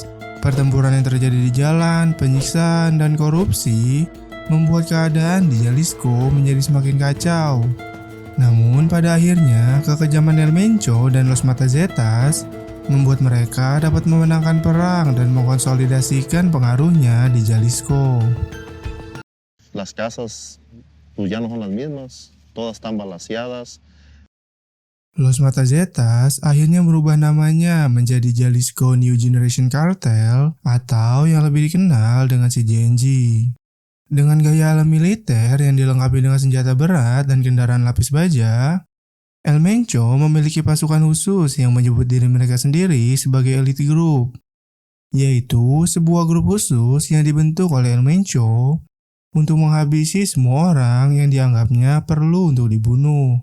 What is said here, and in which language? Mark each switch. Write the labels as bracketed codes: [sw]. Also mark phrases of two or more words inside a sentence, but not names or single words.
[id] Pertempuran yang terjadi di jalan, penyiksaan, dan korupsi membuat keadaan di Jalisco menjadi semakin kacau. Namun pada akhirnya, kekejaman El Mencho dan Los Matazetas membuat mereka dapat memenangkan perang dan mengkonsolidasikan pengaruhnya di Jalisco. [es] Las casas pues ya no son las mismas, todas están balaceadas. [id] Los Matazetas akhirnya merubah namanya menjadi Jalisco New Generation Cartel atau yang lebih dikenal dengan CJNG. Dengan gaya ala militer yang dilengkapi dengan senjata berat dan kendaraan lapis baja, El Mencho memiliki pasukan khusus yang menyebut diri mereka sendiri sebagai Elite Group, yaitu sebuah grup khusus yang dibentuk oleh El Mencho untuk menghabisi semua orang yang dianggapnya perlu untuk dibunuh.